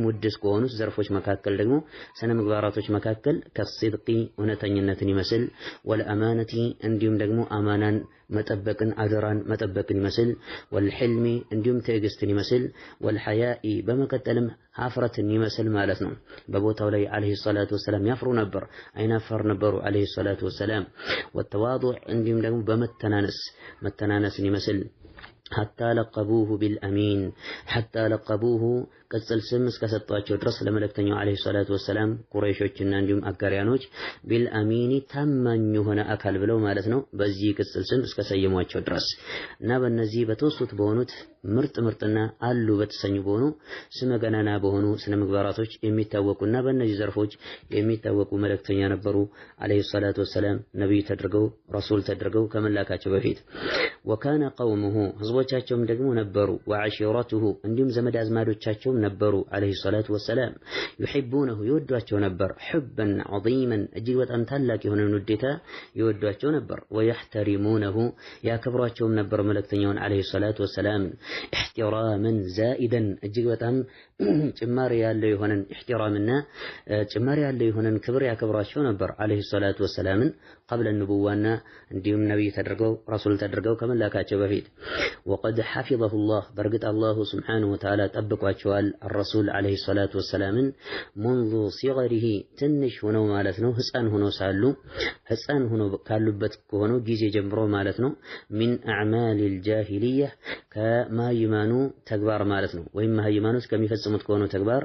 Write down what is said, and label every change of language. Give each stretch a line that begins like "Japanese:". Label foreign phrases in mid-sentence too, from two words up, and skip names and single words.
Amharic: ውድስ ከሆኑት ዘርፎች መካከል ደግሞ ስነ ምግባራቶች መካከል ከስድቂ እውነተኝነትን ይመስል ወልአማነቲ እንዲሁም ደግሞ አማናን መጠበቅን አደራን መጠበቅን ይመስል ወልሕልሚ እንዲሁም ትዕግስትን ይመስል ወልሐያኢ በመቀጠልም ሀፍረትን ይመስል ማለት ነው። በቦታው ላይ
Arabic: عليه الصلاة والسلام
Amharic: ያፍሩ ነበር፣ አይናፋር ነበሩ
Arabic: عليه الصلاة والسلام።
Amharic: ወተዋዱዕ እንዲሁም ደግሞ መተናነስን ይመስል
Arabic: حتى لقبوه بالأمين حتى لقبوه
Amharic: ቅጽል ስም እስከሰጧቸው ድረስ ለመልእክተኛው
Arabic: عليه الصلاة
Amharic: ወሰላም ቁረይሾችና እንዲሁም አጋሪያኖች ቢልአሚኒ ታማኝ የሆነ አካል ብለው ማለት ነው በዚህ ቅጽል ስም እስከሰየሟቸው ድረስ እና በእነዚህ በተወሱት በሆኑት ምርጥና አሉ በተሰኙ በሆኑ ስመ ገናና በሆኑ ስነ ምግባራቶች የሚታወቁና በእነዚህ ዘርፎች የሚታወቁ መልእክተኛ ነበሩ
Arabic: عليه الصلاة والسلام
Amharic: ነብይ ተደርገው ረሱል ተደርገው ከመላካቸው በፊት።
Arabic: وكان قومه
Amharic: ህዝቦቻቸውም ደግሞ ነበሩ ወዓሺረቱሁ እንዲሁም ዘመድ አዝማዶቻቸው ነበሩ
Arabic: عليه الصلاة والسلام
Amharic: يحبونه ይወዷቸው ነበር
Arabic: حبا عظيما
Amharic: እጅግ በጣም ታላቅ የሆነ ውዴታ ይወዷቸው ነበር ويحترمونه ያከብሯቸውም ነበር መልእክተኛውን
Arabic: عليه الصلاة والسلام احتراما زائدا
Amharic: እጅግ በጣም ጭማሪ ያለው የሆነን احترامና ጭማሪ ያለው የሆነን ክብር ያከብሯቸው ነበር
Arabic: عليه الصلاة والسلام قبل النبوة
Amharic: እንዲሁም ነብይ ተደርገው ረሱል ተደርገው ከመላካቸው በፊት
Arabic: وقد حفظه الله
Amharic: በእርግጥ
Arabic: الله سبحانه وتعالى
Amharic: ጠብቋቸዋል
Arabic: الرسول عليه الصلاة والسلام منذ صغره
Amharic: ትንሽ ሆነው ማለት ነው ህፃን ሆነው ሳሉ ህፃን ሆነው ካሉበት ከሆነው ጊዜ ጀምሮ ማለት ነው
Arabic: من أعمال الجاهلية
Amharic: ከማይማኑ ተግባር ማለት ነው ወይም ማይማኖች ከሚፈጽሙት ከሆነው ተግባር